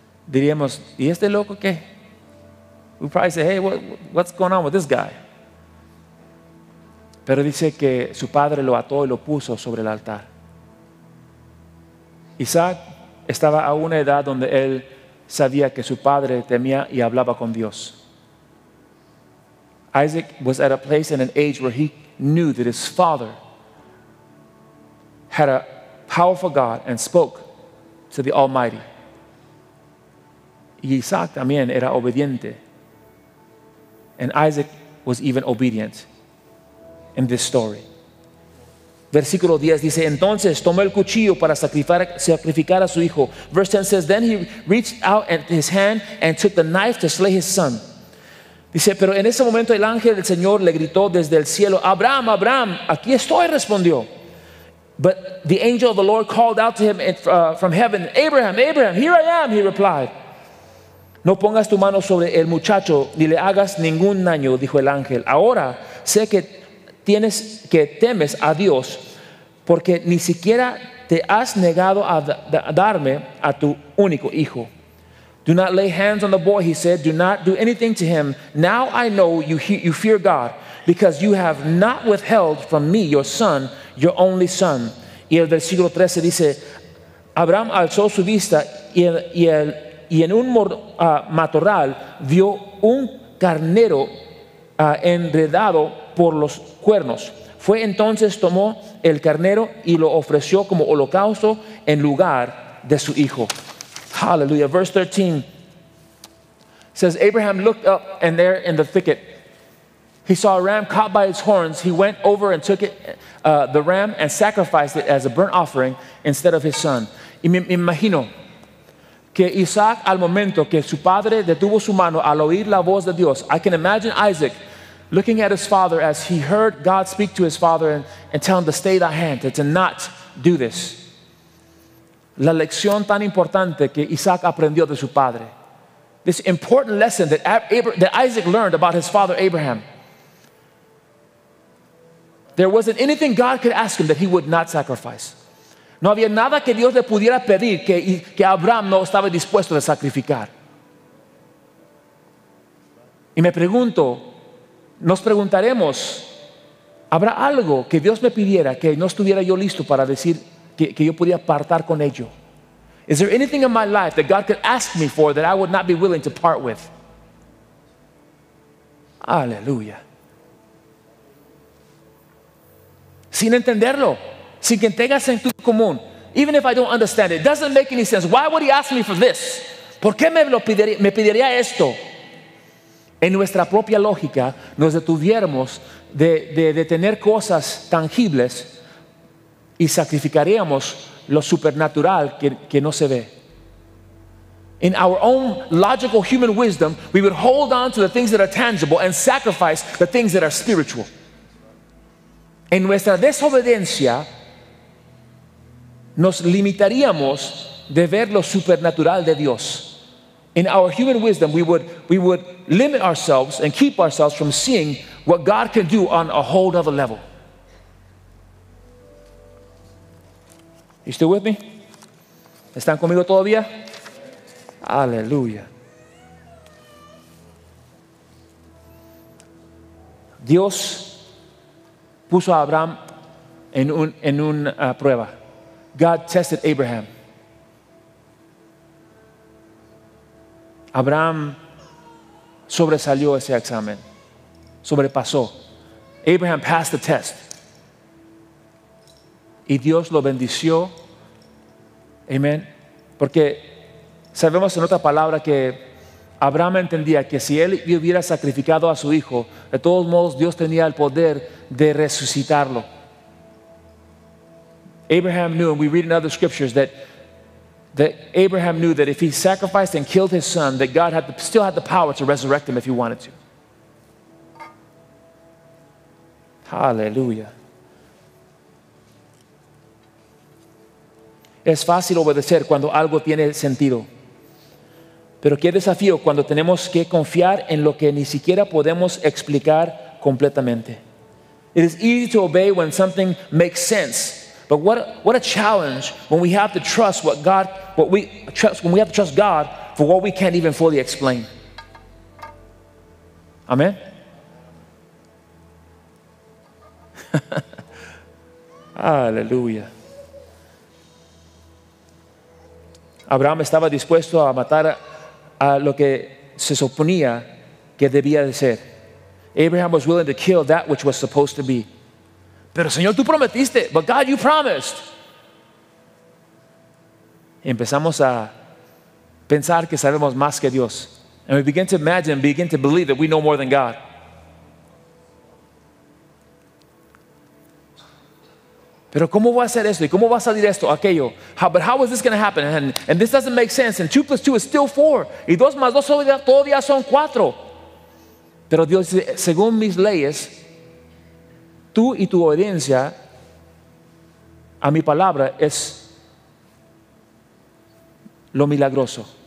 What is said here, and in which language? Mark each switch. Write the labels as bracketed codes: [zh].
[es] Diríamos, ¿y este loco qué? [en] We'd probably say, hey, what's going on with this guy? [es] Pero dice que su padre lo ató y lo puso sobre el altar. Isaac estaba a una edad donde él sabía que su padre temía y hablaba con Dios. [en] Isaac was at a place and an age where he knew that his father had a powerful God and spoke to the Almighty. [es] Y Isaac también era obediente. [en] And Isaac was even obedient in this story. [es] Versículo 10 dice, entonces tomó el cuchillo para sacrificar a su hijo. [en] Verse 10 says, then he reached out his hand and took the knife to slay his son. [es] Dice, pero en ese momento el ángel del Señor le gritó desde el cielo, Abraham, Abraham, aquí estoy, respondió. [en] But the angel of the Lord called out to him from heaven, Abraham, Abraham, here I am, he replied. [es] No pongas tu mano sobre el muchacho ni le hagas ningún daño, dijo el ángel. Ahora sé que temes a Dios porque ni siquiera te has negado a darme a tu único hijo. [en] Do not lay hands on the boy, he said. Do not do anything to him. Now I know you fear God because you have not withheld from me your son, your only son. [es] Y el versículo 13 dice, Abraham alzó su vista y en un matorral vio un carnero enredado por los cuernos. Fue entonces tomó el carnero y lo ofreció como holocausto en lugar de su hijo. [en] Hallelujah. Verse 13 says, Abraham looked up, and there in the thicket he saw a ram caught by its horns. He went over and took the ram and sacrificed it as a burnt offering instead of his son. [es] Y me imagino que Isaac, al momento que su padre detuvo su mano al oír la voz de Dios, [en] I can imagine Isaac looking at his father as he heard God speak to his father and tell him to stay thy hand, to not do this. [es] La lección tan importante que Isaac aprendió de su padre. [en] This important lesson that Isaac learned about his father Abraham. There wasn't anything God could ask him that he would not sacrifice. [es] No había nada que Dios le pudiera pedir que Abraham no estaba dispuesto a sacrificar. Y me pregunto, nos preguntaremos, ¿habrá algo que Dios me pidiera que no estuviera yo listo para decir que yo podía partar con ello? [en] Is there anything in my life that God could ask me for that I would not be willing to part with? [es] Aleluya. Sin entenderlo, sin que tenga sentido común. [en] Even if I don't understand it, it doesn't make any sense. Why would he ask me for this? [es] ¿Por qué me pediría esto? En nuestra propia lógica nos detuviéramos de tener cosas tangibles y sacrificaríamos lo supernatural que no se ve. [en] In our own logical human wisdom, we would hold on to the things that are tangible and sacrifice the things that are spiritual. [es] En nuestra desobediencia nos limitaríamos de ver lo supernatural de Dios. [en] In our human wisdom, we would limit ourselves and keep ourselves from seeing what God can do on a whole other level. You still with me? [es] ¿Están conmigo todavía? Aleluya. Dios puso a Abraham en una prueba. [en] God tested Abraham. [es] Abraham sobresalió ese examen, sobrepasó. [en] Abraham passed the test. [es] Y Dios lo bendició. Amén. Porque sabemos en otra palabra que Abraham entendía que si él hubiera sacrificado a su hijo, de todos modos Dios tenía el poder de resucitarlo. [en] Abraham knew, and we read in other scriptures that Abraham knew that if he sacrificed and killed his son, that God still had the power to resurrect him if he wanted to. Hallelujah. [es] Es fácil obedecer cuando algo tiene sentido. Pero qué desafío cuando tenemos que confiar en lo que ni siquiera podemos explicar completamente. [en] It is easy to obey when something makes sense. But what a challenge when we have to trust when we have to trust God for what we can't even fully explain. Amen. [es] Aleluya. Abraham estaba dispuesto a matar a lo que se suponía que debía de ser. [en] Abraham was willing to kill that which was supposed to be. [es] Pero Señor, tú prometiste. [en] But God, you promised. [es] Y empezamos a pensar que sabemos más que Dios. [en] And we begin to imagine, begin to believe that we know more than God. [es] Pero ¿cómo voy a hacer esto? ¿Y cómo va a salir esto? Aquello. [en] But how is this going to happen? And this doesn't make sense. And 2 plus 2 is still 4. [es] Y 2 más 2 todavía son 4. Pero Dios dice, según mis leyes, tú y tu obediencia a mi palabra es lo milagroso.